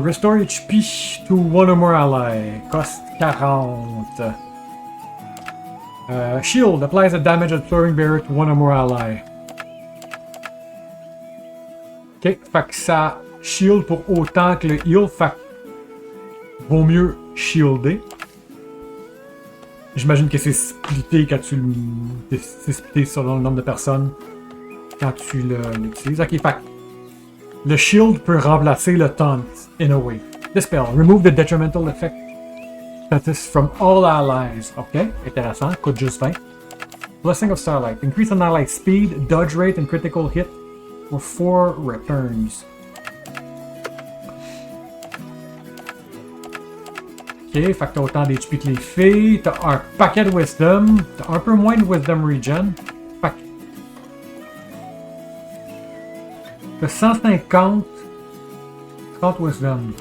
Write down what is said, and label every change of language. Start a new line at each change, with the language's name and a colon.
English: Restore HP to one or more ally. Cost 40. Shield. Applies a damage absorbing barrier to one or more ally.
French: Ok, fait que ça shield pour autant que le heal, fait que vaut mieux shielder. J'imagine que c'est splitté quand tu le... C'est splitté selon le nombre de personnes quand tu l'utilises. Ok, fait que le shield peut remplacer le taunt
English: in a way. Dispel. Remove the detrimental effect status from all allies.
French: Ok, intéressant. Coûte juste 20.
English: Blessing of Starlight. Increase an ally's speed, dodge rate, and critical hit for 4 returns.
French: Ok, fait que t'as autant d'HP que les filles. T'as un paquet de Wisdom. T'as un peu moins de Wisdom Regen. Fait que t'as 150. 30 Wisdom.